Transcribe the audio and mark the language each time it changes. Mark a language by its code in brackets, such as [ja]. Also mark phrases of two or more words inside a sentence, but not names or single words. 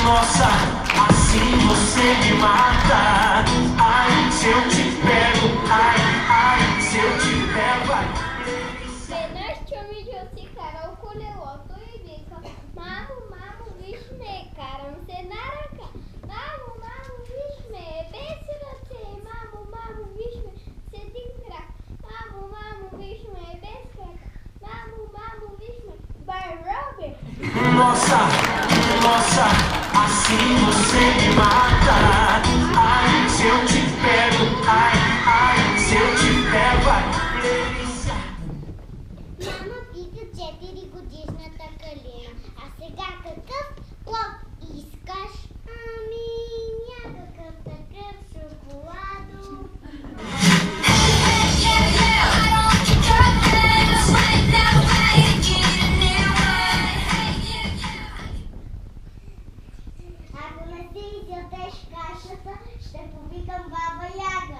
[pt] Nossa, assim você me mata. Ai, se eu te pego, ai, se eu te pego, ai. [bg] Веднъж чумичо си карал колелото и вика: мамо, мамо, виж ме, карам се на ръка. Мамо, мамо, виж ме, без ръце. Мамо, мамо, виж ме, с един крак. Мамо, мамо, виж ме, без крака. Мамо, мамо, виж ме, бай роби. [pt] Nossa, nossa, assim você me mata. Ai, se eu te pego, ai, se eu te pego, ai. Delícia. [bg] Мама пита 4-годишната Калина: а сега какъв плод искаш? Ами, някакъв такъв шоколадов. Ако не си изядеш кашата, ще повикам баба Яга.